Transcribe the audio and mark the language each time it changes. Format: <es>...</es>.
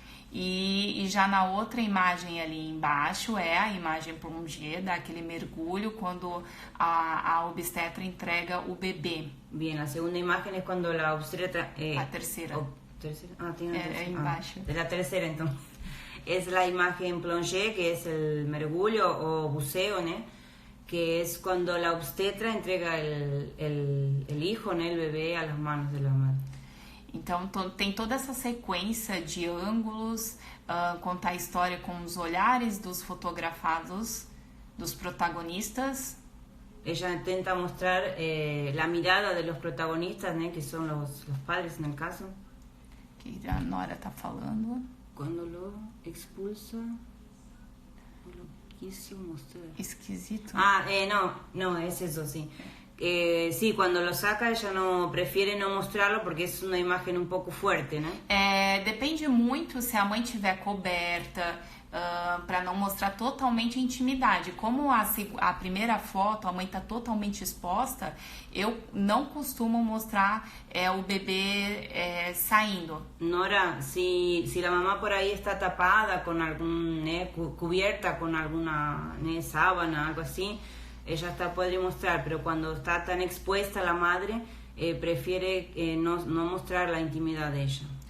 <pt>E já na outra imagem ali embaixo é a imagem plongée, daquele mergulho quando a obstetra entrega o bebê.</pt> <es>Bien, a segunda imagen es cuando la obstetra...</es> <pt>a terceira.</pt> <es>¿Tercera? Ah, tiene tercera.</es> <pt>Embaixo.</pt> <es>De la tercera, entonces. Es la imagen plongée, que es el mergullo o buceo, ¿no? Que es cuando la obstetra entrega el hijo, ¿no? El bebé a las manos de la madre.</es> <pt>Então tem toda essa sequência de ângulos, contar a história com os olhares dos fotografados, dos protagonistas.</pt> <es>Ella tenta mostrar la mirada de los protagonistas, ¿no? Que son los padres en el caso.</es> <pt>Que a Nora está falando.</pt> <es>Cuando lo expulsa, lo quiso mostrar.</es> <pt>Esquisito.</pt> <es>No, es eso, sí. Sí, cuando lo saca ella no prefiere no mostrarlo porque es una imagen un poco fuerte, né?</es> <pt>Depende muito se a mãe tiver coberta, para não mostrar totalmente a intimidade. Como a primeira foto a mãe está totalmente exposta, eu não costumo mostrar o bebê saindo.</pt> <es>Nora, si la mamá por ahí está tapada con algún, cubierta con alguna sábana, algo así, ella podría mostrar, pero cuando está tan expuesta la madre, prefiere no mostrar la intimidad de ella.</es>